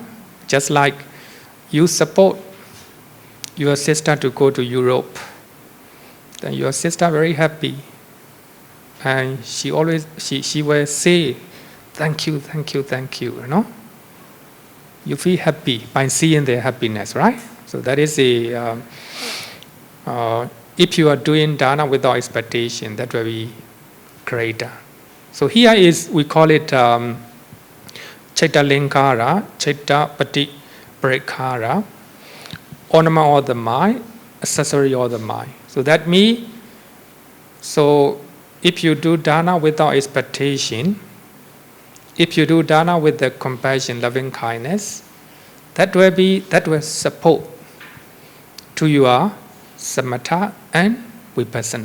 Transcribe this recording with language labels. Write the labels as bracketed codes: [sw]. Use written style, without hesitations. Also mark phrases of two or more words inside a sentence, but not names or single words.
[en] Just like you support your sister to go to Europe, then your sister very happy, and she will say, "Thank you, thank you, thank you." You feel happy by seeing their happiness, right? So that is if you are doing dāna without expectation, that will be greater. So here we call it [pi] citta linkara, citta pati parikkara, [en] ornament of the mind, accessory of the mind. So that means, if you do dāna without expectation, if you do dāna with the compassion, loving kindness, that will support to your samatha and vipassana.